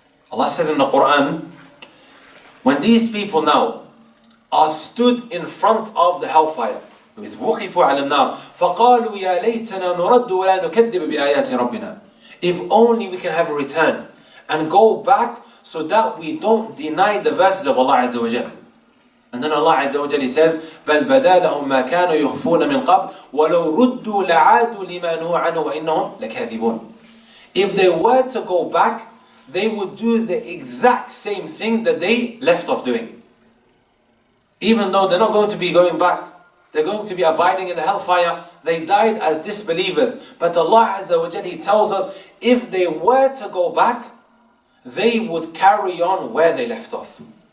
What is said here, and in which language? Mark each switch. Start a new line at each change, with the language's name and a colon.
English: Allah says in the Quran, when these people now are stood in front of the hellfire, with
Arabic: وُقِفُوا عَلَى النَّارِ فَقَالُوا يَا لَيْتَنَا نُرَدُّ وَلَا نُكَذِّبَ بِآيَاتِ رَبِّنَا.
English: If only we can have a return and go back so that we don't deny the verses of Allah Azza wa Jalla. And then Allah Azza wa Jalla says,
Arabic: بَلْ بَدَا لَهُمْ مَا كَانُوا يُخْفُونَ مِنْ قَبْلِ وَلَوْ رُدُّوا لَعَادُوا لِمَا نُهُوا عَنْهُ وَإِنَّهُمْ لَكَاذِبُونَ.
English: If they were to go back, they would do the exact same thing that they left off doing. Even though they're not going to be going back, they're going to be abiding in the hellfire. They died as disbelievers. But Allah Azza wa Jalla, He tells us, if they were to go back, they would carry on where they left off.